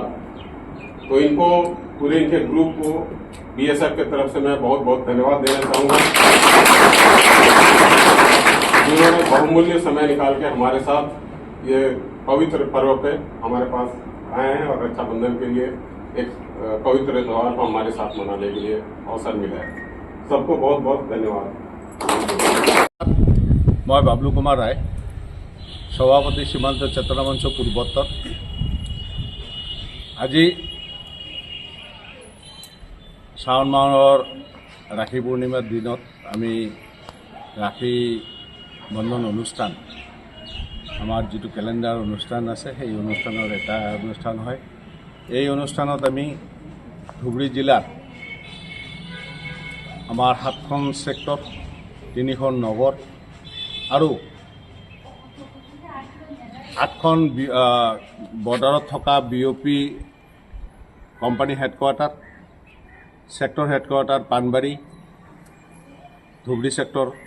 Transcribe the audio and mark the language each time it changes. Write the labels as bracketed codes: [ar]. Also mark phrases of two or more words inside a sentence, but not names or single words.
[hi] तो इनको पूरे इनके ग्रुप को BSF की तरफ से मैं बहुत बहुत धन्यवाद देना चाहूँगा, जिन्होंने बहुमूल्य समय निकाल के हमारे साथ ये पवित्र पर्व पे हमारे पास आए हैं और रक्षाबंधन के लिए एक पवित्र त्योहार को हमारे साथ मनाने के लिए अवसर मिला है। सबको बहुत बहुत धन्यवाद। मैं बाबलू कुमार राय, सभापति सीमांत चेतना मंच पूर्वोत्तर। [as] आज শাওণ মাহৰ ৰাখী পূৰ্ণিমাৰ দিনত আমি ৰাখী বন্ধন অনুষ্ঠান, আমাৰ যিটো কেলেণ্ডাৰ অনুষ্ঠান আছে সেই অনুষ্ঠানৰ এটা অনুষ্ঠান হয়। এই অনুষ্ঠানত আমি ধুবুৰী জিলাৰ আমাৰ 7খন ছেক্টৰ, 3খন নগৰ আৰু 8খন বৰ্ডাৰত থকা BOP [en] company headquarter, sector headquarter [as] পাণবাৰী, ধুবুৰী ছেক্টৰ